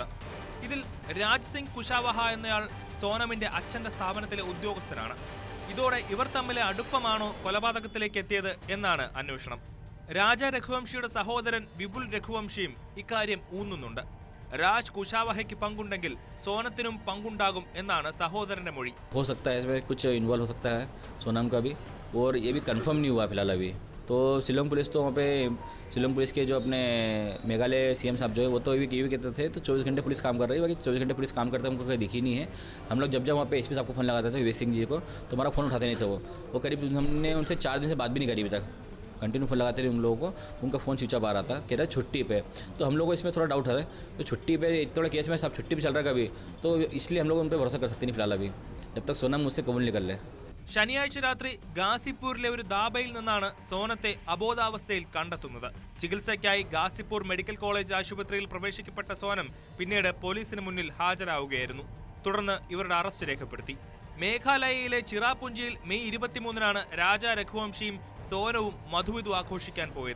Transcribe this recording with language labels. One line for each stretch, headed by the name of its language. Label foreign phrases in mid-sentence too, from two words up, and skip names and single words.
Malayalam: ഇതിൽ രാജ് സിംഗ് കുശാവഹ എന്നയാൾ സോനമിന്റെ അച്ഛന്റെ സ്ഥാപനത്തിലെ ഉദ്യോഗസ്ഥനാണ്. ഇതോടെ ഇവർ തമ്മിലെ അടുപ്പമാണോ കൊലപാതകത്തിലേക്ക് എത്തിയത് എന്നാണ് അന്വേഷണം. രാജാ രഘുവംശിയുടെ സഹോദരൻ വിപുൽ രഘുവംശിയും ഇക്കാര്യം ഊന്നുന്നുണ്ട്. രാജ് കുശാവഹയ്ക്ക് പങ്കുണ്ടെങ്കിൽ സോനത്തിനും പങ്കുണ്ടാകും എന്നാണ് സഹോദരന്റെ മൊഴി.
Hindi: हो सकता है इसमें कुछ इन्वॉल्व हो सकता है सोनम का भी, और ये भी कंफर्म नहीं हुआ फिलहाल अभी. तो शिलोंग पुलिस तो वहाँ पे शिलोंग पुलिस के जो अपने मेघालय CM साहब जो है वो तो ये भी कहते थे तो 24 घंटे पुलिस काम कर रही है. बाकी 24 घंटे पुलिस काम करते हमको कहीं दिखी नहीं है. हम लोग जब वहाँ पे SP साहब को फ़ोन लगाते थे विवेक सिंह जी को, तो हमारा फ़ोन उठाते नहीं थे वो करीब हमने उनसे 4 दिन से बात भी नहीं करी अभी तक. कंटिन्यू फ़ोन लगाते रहे उन लोगों को, उनका फ़ोन
English: switch off
Hindi: आ रहा था, कह रहा है छुट्टी पे. तो हम लोग को इसमें थोड़ा डाउट है, तो छुट्टी पे इतना केस में सब छुट्टी पे चल रहा है कभी, तो इसलिए हम लोग उन पर भरोसा कर सकते नहीं फिलहाल अभी, जब तक सोनम मुझसे कबूल नहीं कर ले.
Malayalam: ശനിയാഴ്ച രാത്രി ഗാസിപ്പൂരിലെ ഒരു ദാബയിൽ നിന്നാണ് സോനത്തെ അബോധാവസ്ഥയിൽ കണ്ടെത്തുന്നത്. ചികിത്സയ്ക്കായി ഗാസിപ്പൂർ മെഡിക്കൽ കോളേജ് ആശുപത്രിയിൽ പ്രവേശിക്കപ്പെട്ട സോനം പിന്നീട് പോലീസിന് മുന്നിൽ ഹാജരാവുകയായിരുന്നു. തുടർന്ന് ഇവരുടെ അറസ്റ്റ് രേഖപ്പെടുത്തി. മേഘാലയയിലെ ചിറാപുഞ്ചിയിൽ മെയ് 23-നാണ് രാജാ രഘുവംശിയും സോനവും മധുവിധു ആഘോഷിക്കാൻ പോയത്.